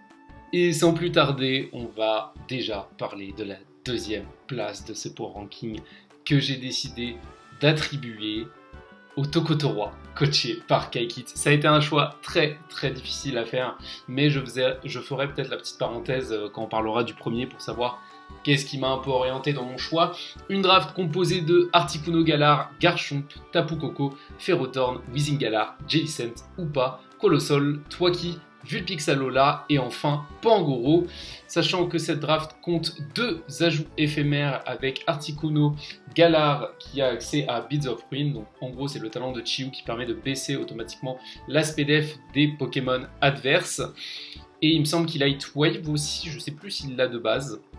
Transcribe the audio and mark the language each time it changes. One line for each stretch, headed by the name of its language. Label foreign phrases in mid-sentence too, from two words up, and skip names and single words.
French: Et sans plus tarder, on va déjà parler de la deuxième place de ce Power Ranking que j'ai décidé d'attribuer au Tokotorois, coaché par Kaikit. Ça a été un choix très difficile à faire, mais je ferai peut-être la petite parenthèse quand on parlera du premier pour savoir qu'est-ce qui m'a un peu orienté dans mon choix. Une draft composée de Articuno Galar, Garchomp, Tapu Koko, Ferrothorn, Weezing Galar, Jellicent, Hoopa, Colossal, Twaki, Vulpix Alola et enfin Pangoro, sachant que cette draft compte deux ajouts éphémères avec Articuno Galar qui a accès à Beads of Ruin, donc en gros c'est le talent de Chiyu qui permet de baisser automatiquement l'aspect def des Pokémon adverses, et il me semble qu'il a Heat Wave aussi, je sais plus s'il l'a de base.